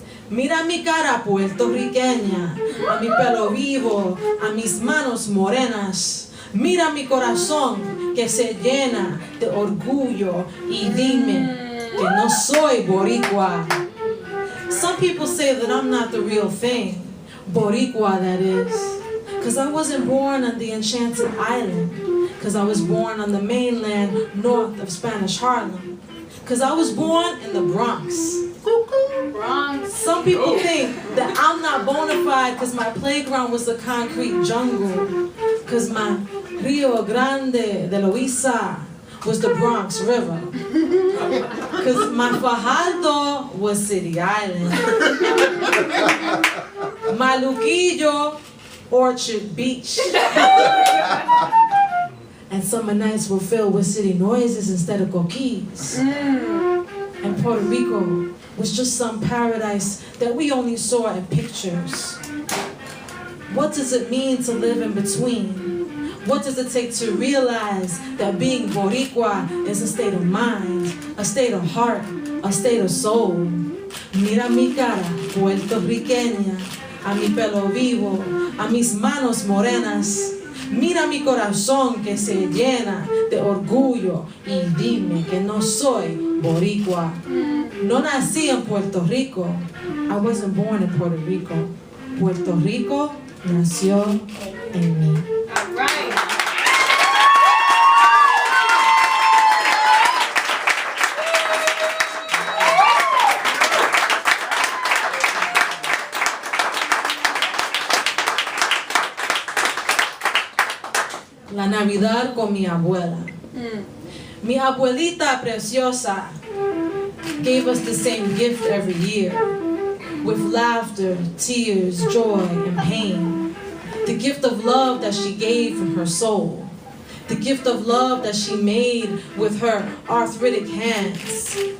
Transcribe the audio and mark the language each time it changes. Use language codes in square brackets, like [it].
[es] Mira mi cara puertorriqueña, a mi pelo vivo, a mis manos morenas. Mira mi corazón que se llena de orgullo y dime que no soy boricua. [en] Some people say that I'm not the real thing. Boricua, that is, because I wasn't born on the enchanted island, because I was born on the mainland north of Spanish Harlem, because I was born in the Bronx, Bronx. Some people think that I'm not bona fide because my playground was a concrete jungle. Because my Rio Grande de Loíza was the Bronx River. Because my Fajardo was City Island. My Luquillo, Orchard Beach. And summer nights were filled with city noises instead of coquis. And Puerto Rico was just some paradise that we only saw in pictures. What does it mean to live in between? What does it take to realize that being Boricua is a state of mind, a state of heart, a state of soul? [es] Mira mi cara, puertorriqueña, a mi pelo vivo, a mis manos morenas. Mira mi corazón que se llena de orgullo y dime que no soy boricua. No nací en Puerto Rico. [en] I wasn't born in Puerto Rico. [es] Puerto Rico nació en mí. [en] All right. [es] La Navidad con mi abuela. Mi abuelita preciosa [en] gave us the same gift every year, with laughter, tears, joy, and pain. The gift of love that she gave from her soul. The gift of love that she made with her arthritic hands.